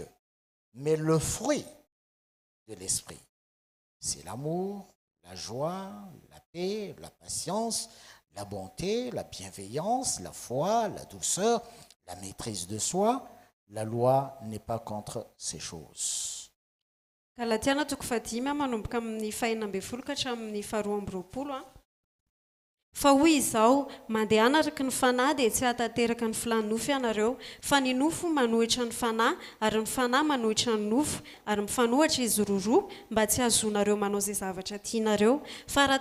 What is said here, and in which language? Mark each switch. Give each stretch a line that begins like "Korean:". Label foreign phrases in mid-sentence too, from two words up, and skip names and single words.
French: Mais le fruit de l'esprit, c'est l'amour, la joie, la paix, la patience, la bonté, la bienveillance, la foi, la douceur, la maîtrise de soi. La loi n'est pas contre ces choses.
Malagasy: galatiana toko fatimy a manomboka amin'ny fahinambe folo ka hatramin'ny faharoa amby roapolo a fa hoy izao mandehana araky ny fanahy dia tsy hatanteraka ny filan'ny ianareo fa ny nofo manohitra ny fanahy ary ny fanahy manohitra ny nofo ary mifanohatra izy roa mba tsy hazonareo manao izay zavatra tianareo fa raha